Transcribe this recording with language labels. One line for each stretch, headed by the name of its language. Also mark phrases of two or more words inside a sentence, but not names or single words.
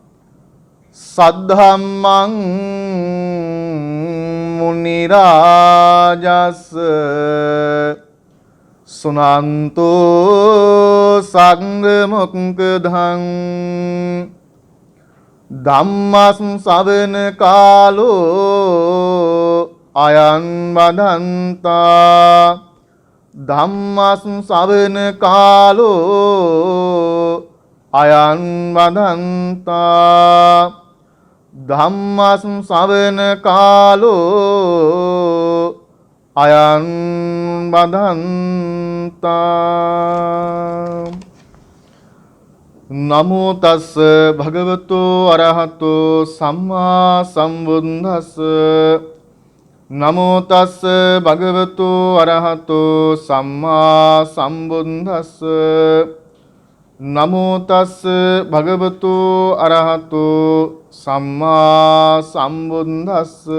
Pali: සද්ධම්මං මුනි රාජස් සුනන්තෝ සංඝ මොක්ඛදං ධම්මස් ශ්‍රවණ කාලෝ අයං වදන්තා ධම්මස් ශ්‍රවණ කාලෝ අයං වදන්තා ධම්මස් ශ්‍රවණ කාලෝ අයං වදන්තා. නමෝ තස්ස භගවතු අරහතෝ සම්මා සම්බුද්දස්ස නමෝ තස්ස භගවතු අරහතෝ සම්මා සම්බුද්දස්ස නමෝ තස්ස භගවතු අරහතෝ සම්මා සම්බුද්දස්ස.